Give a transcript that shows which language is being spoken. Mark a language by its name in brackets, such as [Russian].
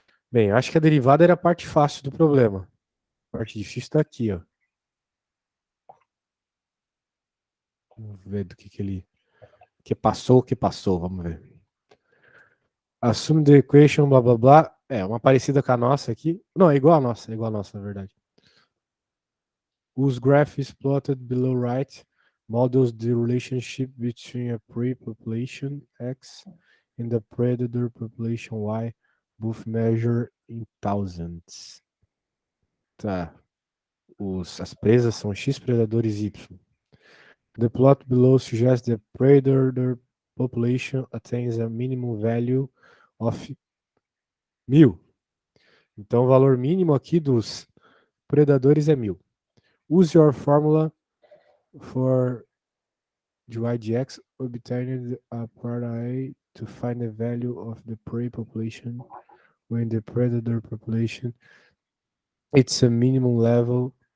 [Portuguese] Bem, acho que a derivada era a parte fácil do problema. A parte difícil está aqui, ó. Vamos ver do que ele... o que passou, vamos ver. [English] Assume the equation, [Portuguese] blá blá blá. É, uma parecida com a nossa aqui. Não, é igual a nossa, na verdade. [English] Whose graph is plotted below right models the relationship between a prey population X and the predator population Y, both measured in thousands. [Portuguese] Tá. As presas são X predadores Y. [English] The plot below suggests that predator population attains a minimum value of 1000. [Portuguese] Então, o valor mínimo aqui dos predadores é 1000. [English] Use your formula for dy/dx obtained a part A to find the value of the prey population when the predator population it's a minimum level.